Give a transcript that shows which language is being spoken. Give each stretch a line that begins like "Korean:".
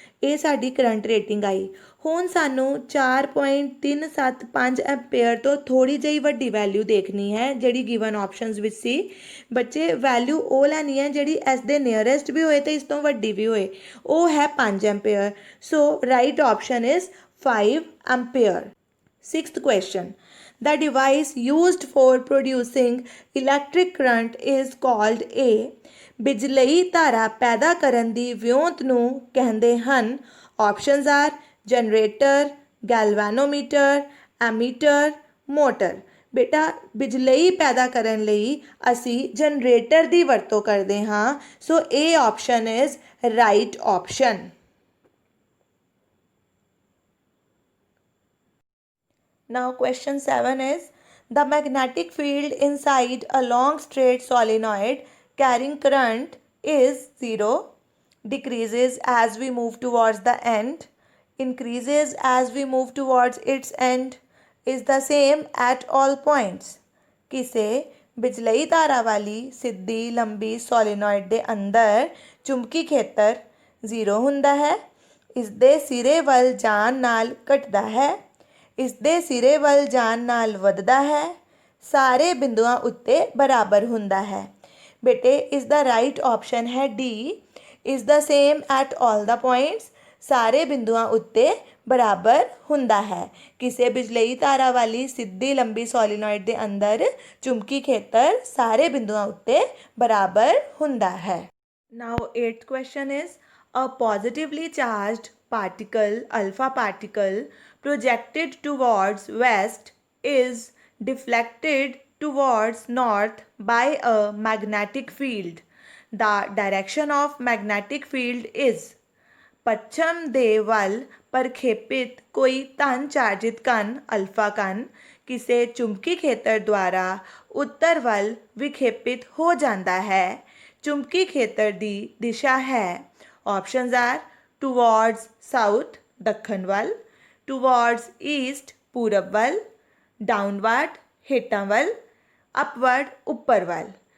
Punjabi: ਇਹ ਸਾਡੀ current rating ਆਈ। ਹੁਣ ਸਾਨੂੰ 4.375 ਐਂਪੀਅਰ ਤੋਂ ਥੋੜ੍ਹੀ ਜਿਹੀ ਵੱਡੀ ਵੈਲਿਊ ਦੇਖਣੀ ਹੈ ਜਿਹੜੀ ਗਿਵਨ ਆਪਸ਼ਨਸ ਵਿੱਚ ਸੀ। ਬੱਚੇ ਵੈਲਿਊ ਉਹ ਲੈਣੀ ਹੈ ਜਿਹੜੀ ਇਸ ਦੇ ਨੀਅਰੈਸਟ ਵੀ ਹੋਏ ਤੇ ਇਸ ਤੋਂ ਵੱਡੀ ਵੀ ਹੋਏ, ਉਹ ਹੈ 5 ampere.
English: So right option is 5 ampere. 6th question, the device used for producing electric current is called A।
Punjabi: ਬਿਜਲਈ ਧਾਰਾ ਪੈਦਾ ਕਰਨ ਦੀ ਵਿਉਂਤ ਨੂੰ ਕਹਿੰਦੇ ਹਨ।
English: Options are generator, galvanometer, ammeter, motor.
Punjabi: ਬੇਟਾ ਬਿਜਲਈ ਪੈਦਾ ਕਰਨ ਲਈ ਅਸੀਂ ਜਨਰੇਟਰ ਦੀ ਵਰਤੋਂ ਕਰਦੇ ਹਾਂ, ਸੋ ਇਹ
English: Option is right option. Now question 7 is the magnetic field inside a long straight solenoid carrying current is 0, decreases as we move towards the end, increases as we move towards its end, is the same at all points।
Punjabi: ਕਿਸੇ ਬਿਜਲਈ ਧਾਰਾ ਵਾਲੀ ਸਿੱਧੀ ਲੰਬੀ ਸੋਲੀਨੋਇਡ ਦੇ ਅੰਦਰ ਚੁੰਬਕੀ ਖੇਤਰ 0 ਹੁੰਦਾ ਹੈ, ਇਸ ਦੇ ਸਿਰੇ ਵੱਲ ਜਾਣ ਨਾਲ ਘਟਦਾ ਹੈ, ਇਸ ਦੇ ਸਿਰੇ ਵੱਲ ਜਾਣ ਨਾਲ ਵੱਧਦਾ ਹੈ, ਸਾਰੇ ਬਿੰਦੂਆਂ ਉੱਤੇ ਬਰਾਬਰ ਹੁੰਦਾ ਹੈ। ਬੇਟੇ ਇਸ ਦਾ ਰਾਈਟ ਆਪਸ਼ਨ ਹੈ D,
English: is the same at all the points,
Punjabi: ਸਾਰੇ ਬਿੰਦੂਆਂ ਉੱਤੇ ਬਰਾਬਰ ਹੁੰਦਾ ਹੈ। ਕਿਸੇ ਬਿਜਲਈ ਧਾਰਾ ਵਾਲੀ ਸਿੱਧੀ ਲੰਬੀ ਸੋਲੀਨੋਇਡ ਦੇ ਅੰਦਰ ਚੁੰਬਕੀ ਖੇਤਰ ਸਾਰੇ ਬਿੰਦੂਆਂ ਉੱਤੇ ਬਰਾਬਰ ਹੁੰਦਾ ਹੈ।
English: Now 8th question is a positively charged particle, alpha particle, projected towards west is deflected towards north by a magnetic field। The direction of magnetic field is।
Punjabi: ਪੱਛਮ ਦੇ ਵੱਲ ਪ੍ਰਖੇਪਿਤ ਕੋਈ ਧਨ ਚਾਰਜਿਤ ਕਣ ਅਲਫਾ ਕਣ ਕਿਸੇ ਚੁੰਬਕੀ ਖੇਤਰ ਦੁਆਰਾ ਉੱਤਰ ਵੱਲ ਵਿਖੇਪਿਤ ਹੋ ਜਾਂਦਾ ਹੈ। ਚੁੰਬਕੀ ਖੇਤਰ ਦੀ ਦਿਸ਼ਾ ਹੈ।
English: options are towards south
Punjabi: ਦੱਖਣ ਵੱਲ,
English: towards east
Punjabi: ਪੂਰਬ ਵੱਲ, ਡਾਊਨਵਰਡ ਹੇਠਾਂ ਵੱਲ, ਅਪਵਰਡ ਉੱਪਰ ਵੱਲ।